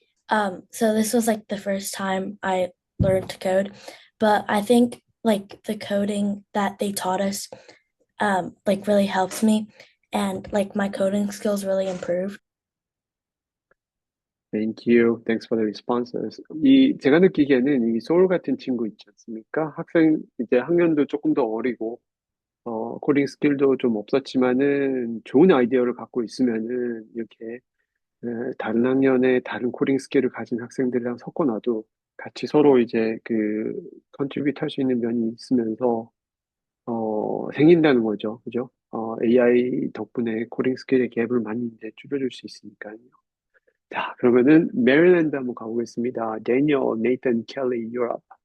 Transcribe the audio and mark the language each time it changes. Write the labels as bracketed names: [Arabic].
[English] So this was like the first time I learned to code, but I think like the coding that they taught us like really helped me and like my coding skills really improved. Thank you. Thanks for the responses. [Korean] 제가 느끼기에는 이 소울 같은 친구 있지 않습니까? 이제 학년도 조금 더 어리고, 코딩 스킬도 좀 없었지만은 좋은 아이디어를 갖고 있으면은 이렇게 다른 학년에 다른 코딩 스킬을 가진 학생들이랑 섞어놔도 같이 서로 이제 컨트리뷰트 할 수 있는 면이 있으면서, 생긴다는 거죠. 그죠? AI 덕분에 코딩 스킬의 갭을 많이 이제 줄여줄 수 있으니까요. 자, 그러면은 메릴랜드 한번 가보겠습니다. [English] Daniel, Nathan, Kelly, you're up.